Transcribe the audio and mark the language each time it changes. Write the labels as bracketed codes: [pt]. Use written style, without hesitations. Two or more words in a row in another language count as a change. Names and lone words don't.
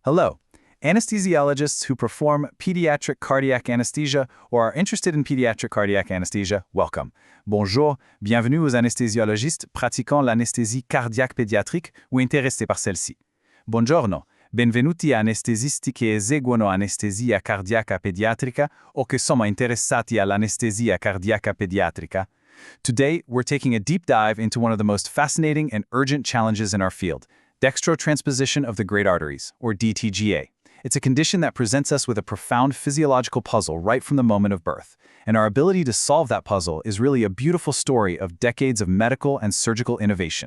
[en] Hello. Anesthesiologists who perform pediatric cardiac anesthesia or are interested in pediatric cardiac anesthesia, welcome. [fr] Bonjour, bienvenue aux anesthésiologistes pratiquant l'anesthésie cardiaque pédiatrique ou intéressés par celle-ci. [it] Buongiorno, benvenuti a anestesisti che eseguono anestesia cardiaca pediatrica o che sono interessati all'anestesia cardiaca pediatrica. [en] Today, we're taking a deep dive into one of the most fascinating and urgent challenges in our field, dextrotransposition of the great arteries, or DTGA. It's a condition that presents us with a profound physiological puzzle right from the moment of birth, and our ability to solve that puzzle is really a beautiful story of decades of medical and surgical innovation.